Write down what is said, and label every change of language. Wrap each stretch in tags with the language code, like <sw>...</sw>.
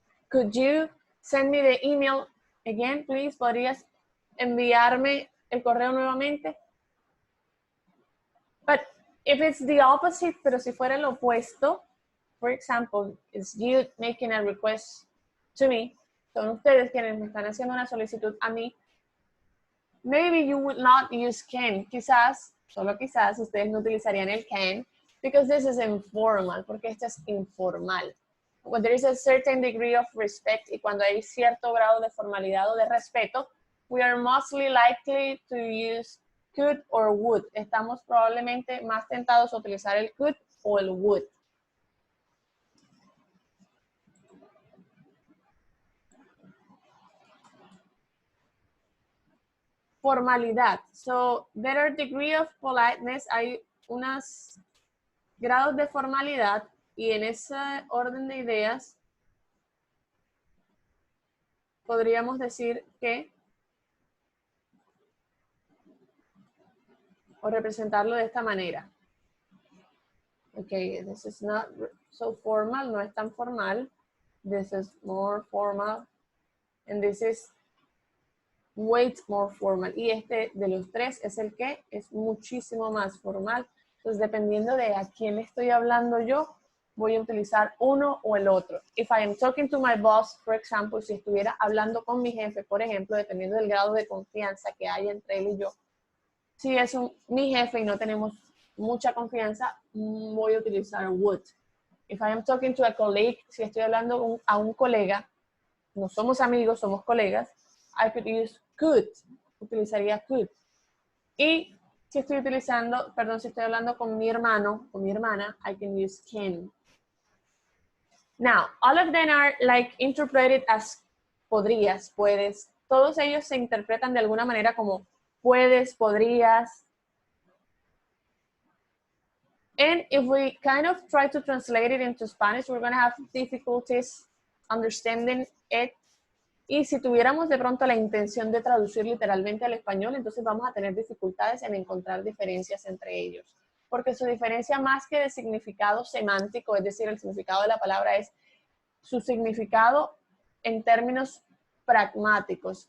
<en>Could you send me the email again, please?</en> <es>¿Podrías enviarme el correo nuevamente?</es> <en>But if it's the opposite,</en> <es>pero si fuera el opuesto,</es> <en>for example, it's you making a request to me,</en> <es>son ustedes quienes me están haciendo una solicitud a mí,</es> <en>maybe you would not use can.</en> <es>Quizás, solo quizás, ustedes no utilizarían el can,</es> <en>because this is informal,</en> <es>porque esto es informal.</es> <en>When there is a certain degree of respect,</en> <es>y cuando hay cierto grado de formalidad o de respeto,</es> <en>we are mostly likely to use could or would.</en> <es>Estamos probablemente más tentados a utilizar el could o el would. Formalidad.</es> <en>So, there are degree of politeness.</en> <es>Hay unos grados de formalidad y en ese orden de ideas podríamos decir que o representarlo de esta manera.</es> <en>Okay, this is not so formal,</en> <es>no es tan formal.</es> <en>This is more formal. And this is way more formal.</en> <es>Y este de los 3 es el que es muchísimo más formal. Entonces, dependiendo de a quién le estoy hablando yo, voy a utilizar uno o el otro.</es> <en>If I am talking to my boss, for example,</en> <es>si estuviera hablando con mi jefe, por ejemplo, dependiendo del grado de confianza que haya entre él y yo, si es mi jefe y no tenemos mucha confianza, voy a utilizar would.</es> <en>If I am talking to a colleague,</en> <es>si estoy hablando a un colega, no somos amigos, somos colegas,</es> <en>I could use could,</en> <es>utilizaría could. Y si estoy hablando con mi hermano, con mi hermana,</es> <en>I can use can.</en> <es>Now, all of them are like interpreted as podrías, puedes. Todos ellos se interpretan de alguna manera como puedes, podrías. And if we kind of try to translate it into Spanish, we're going to have difficulties understanding it. Y si tuviéramos de pronto la intención de traducir literalmente al español, entonces vamos a tener dificultades en encontrar diferencias entre ellos. Porque su diferencia más que de significado semántico, es decir, el significado de la palabra es su significado en términos pragmáticos.</es>